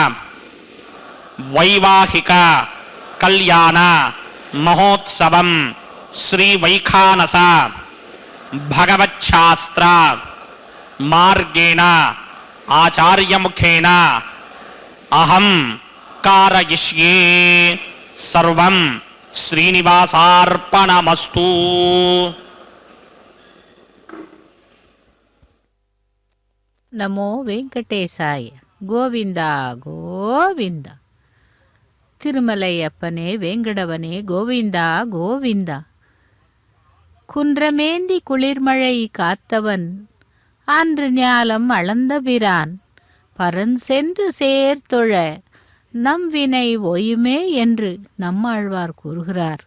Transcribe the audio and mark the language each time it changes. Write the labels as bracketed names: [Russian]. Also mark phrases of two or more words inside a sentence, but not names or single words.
[Sanskrit] వైవాహిక కళ్యాణ మహోత్సవం శ్రీ వైఖానస భగవచ్ఛాస్త్ర మార్గేణ ఆచార్యముఖేన అహం కారయిష్యే. సర్వం శ్రీనివాసార్పణమస్తు. నమో వెంకటేశాయ. గోవింద గోవింద. [Tamil] திருமலையப்பனே வேங்கடவனே கோவிந்தா கோவிந்தா. குன்றமேந்தி குளிர்மழை காத்தவன் அன்று ஞாலம் அளந்தபிரான் பரன் சென்று சேர்த்தொழ நம் வினை ஓயுமே என்று நம்மாழ்வார் கூறுகிறார்.